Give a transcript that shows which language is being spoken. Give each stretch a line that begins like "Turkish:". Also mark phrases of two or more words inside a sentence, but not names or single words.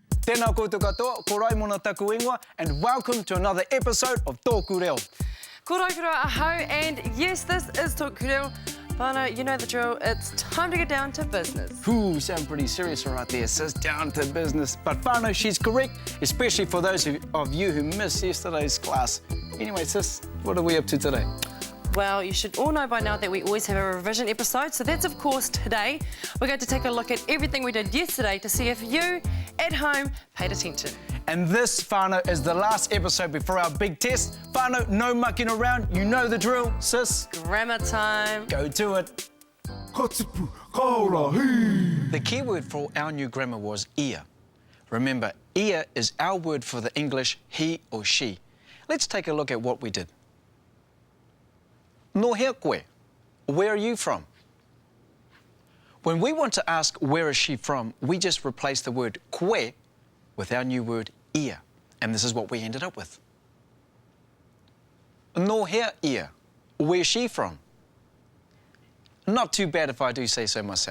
Māori: Tēnā koutou katoa, ko Raimona taku ingoa,
English: and welcome to another episode of TŌKU Reo.
Māori: Ko Raikura ahau,
English: and yes, this is TŌKU Reo. Whānau, you know the drill, it's time to get down to business. Ooh, sound pretty serious right there, sis, down to business. But whānau, she's correct, especially for those of you who missed yesterday's class. Anyway, sis, what are we up to today? Well, you should all know by now that we always have a revision episode, so that's of course today. We're going to take a look at everything we did yesterday to see if you, at home, paid attention. And this, whānau, is the last episode before our big test. Whānau, no mucking around, you know the drill, sis. Grammar time. Go to it.
Māori: Kupu, kaora, hee.
English: The key word for our new grammar was ear. Remember, ear is our word for the English he or she. Let's take a look at what we did.
Māori: No hea koe,
English: where are you from? When we want to ask where is she from, we just replace the word koe with our new word ear. And this is what we ended up with.
Māori: No hea ear,
English: where's she from? Not too bad if I do say so myself.